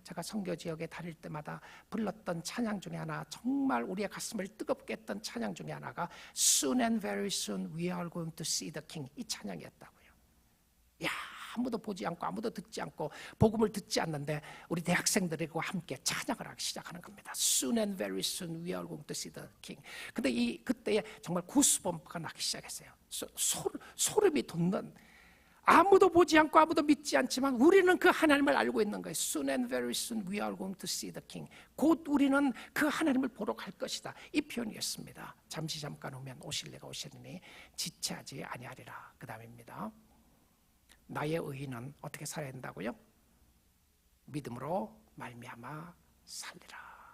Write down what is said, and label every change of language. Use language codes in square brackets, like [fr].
[ko] 제가 선교 지역에 다닐 때마다 불렀던 찬양 중에 하나, 정말 우리의 가슴을 뜨겁게 했던 찬양 중에 하나가 [en] Soon and very soon we are going to see the King, [ko] 이 찬양이었다고요. 아무도 보지 않고 아무도 듣지 않고 복음을 듣지 않는데 우리 대학생들과 함께 찬양을 하기 시작하는 겁니다. [en] Soon and very soon we are going to see the King. [ko] 근데 그때에 정말 구스범프가 나기 시작했어요. 소름이 돋는, 아무도 보지 않고 아무도 믿지 않지만 우리는 그 하나님을 알고 있는 거예요. [en] Soon and very soon we are going to see the King. [ko] 곧 우리는 그 하나님을 보러 갈 것이다. 이 표현이었습니다. 잠시 잠깐 오면 오실 리가 오시리니 지체하지 아니하리라. 그 다음입니다. 나의 의인은 어떻게 살아야 된다고요? 믿음으로 말미암아 살리라.